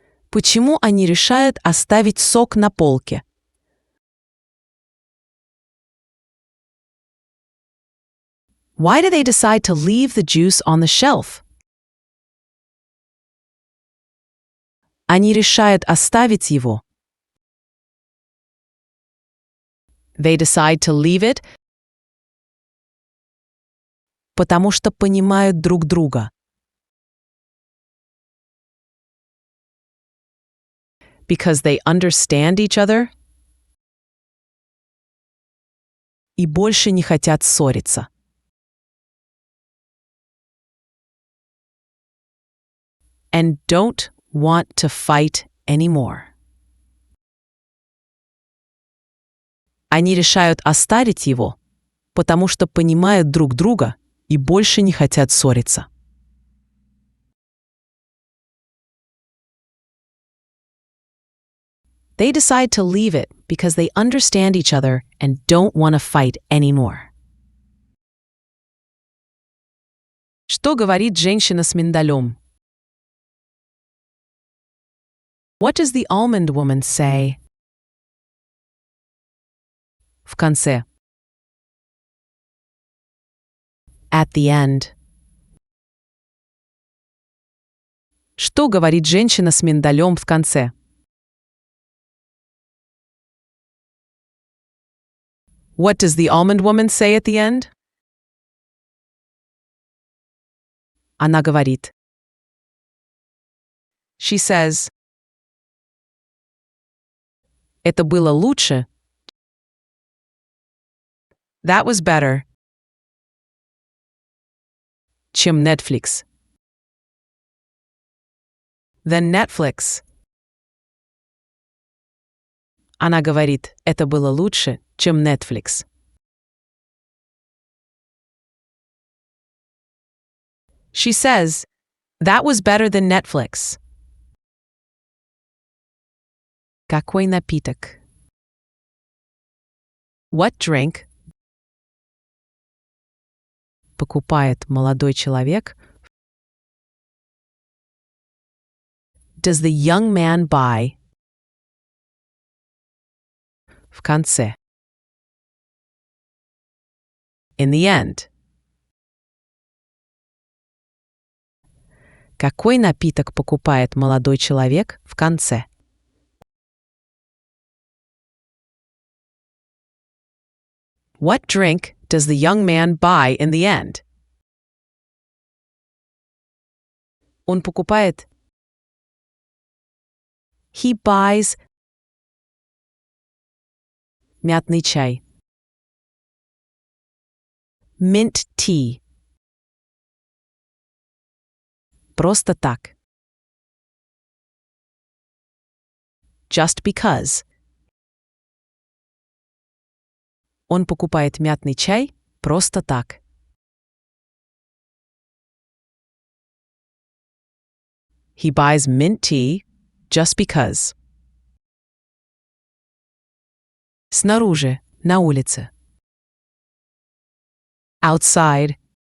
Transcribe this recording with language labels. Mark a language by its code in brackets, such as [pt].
[ru] Почему они решают оставить сок на полке? [en] Why do they decide to leave the juice on the shelf? [ru] Они решают оставить его. [en] They decide to leave it, [ru] потому что понимают друг друга. [en] Because they understand each other [ru] и больше не хотят ссориться. [en] And don't want to fight anymore. [ru] Они решают оставить его, потому что понимают друг друга и больше не хотят ссориться. [en] They decide to leave it because they understand each other and don't want to fight anymore. [ru] Что говорит женщина с миндалем? [en] What does the almond woman say? [ru] В конце. [en] At the end. [ru] Что говорит женщина с миндалем в конце? [en] What does the almond woman say at the end? [ru] Она говорит. [en] She says. [ru] Это было лучше. [en] That was better. [ru] Чем Netflix. [en] Than Netflix. [ru] Она говорит, это было лучше, чем Netflix. [en] She says, that was better than Netflix. [ru] Какой напиток? [en] What drink? [ru] Покупает молодой человек. [en] Does the young man buy? [ru] В конце. [en] In the end. [ru] Какой напиток покупает молодой человек в конце? [en] What drink does the young man buy in the end? [ru] Он покупает. [en] He buys [ru] мятный чай. [en] Mint tea. [ru] Просто так. [en] Just because. [ru] Он покупает мятный чай просто так. [en] He buys mint tea just because. [ru] Снаружи, на улице. [en] Outside.